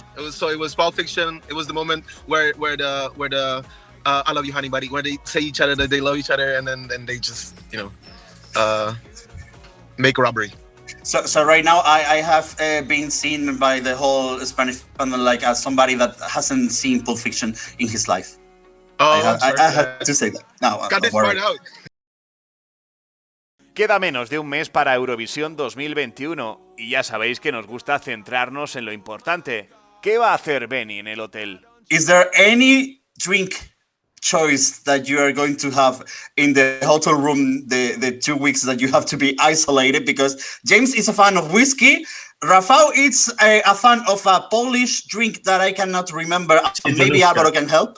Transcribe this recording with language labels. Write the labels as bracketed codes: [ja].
[en] It was Pulp Fiction. It was the moment where the I love you, honey buddy, where they say each other that they love each other, and then they just, you know, make a robbery. So right now I have been seen by the whole Spanish panel like as somebody that hasn't seen Pulp Fiction in his life. Oh, I had to say that. No, got this part out. [es] Queda menos de un mes para Eurovisión 2021 y ya sabéis que nos gusta centrarnos en lo importante. ¿Qué va a hacer Benny en el hotel? [en] Is there any drink choice that you are going to have in the hotel room the 2 weeks that you have to be isolated? Because James is a fan of whiskey. Rafał is a fan of a Polish drink that I cannot remember. Maybe Álvaro can help.